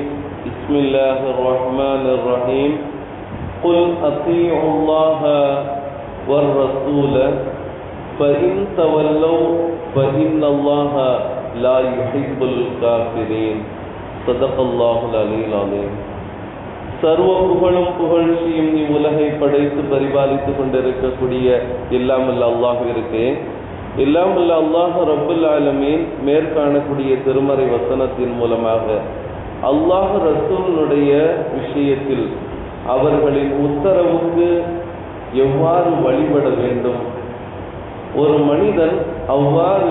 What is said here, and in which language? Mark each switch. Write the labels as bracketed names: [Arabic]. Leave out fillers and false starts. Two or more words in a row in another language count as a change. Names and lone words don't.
[Arabic] بسم الله الرحمن الرحيم. قل أطيعوا الله والرسول فإن تولوا فإن الله لا يحب الكافرين. صدق الله العلي العظيم. [Tamil] சர்வ புகழும் புகழ்ச்சியும் இவ்வுலகை படைத்து பரிபாலித்து கொண்டிருக்கக்கூடிய எல்லாமல்ல அல்லாஹ்விற்கு, எல்லாமல்ல [Arabic] الله رب العالمين [Tamil] மேற்காணக்கூடிய திருமறை வசனத்தின் மூலமாக அல்லாஹ் ரசூலுடைய விஷயத்தில் அவர்களின் உத்தரவுக்கு எவ்வாறு வழிபட வேண்டும், ஒரு மனிதன் அவ்வாறு